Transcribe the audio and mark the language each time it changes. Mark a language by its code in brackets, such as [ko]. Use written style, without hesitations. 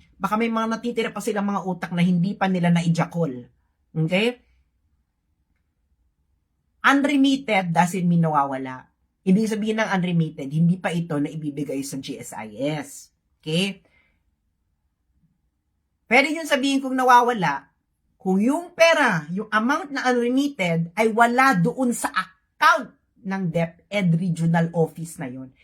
[tl] Baka may mga natitira pa silang mga utak na hindi pa nila na-ijakol. [en] Okay? Unremitted doesn't mean [tl] nawawala. Ibig sabihin ng unremitted, hindi pa ito na ibibigay sa GSIS. [en] Okay? [tl] Pwede yung sabihin kung nawawala, kung yung pera, yung amount na unremitted ay wala doon sa account ng DepEd regional office na yon.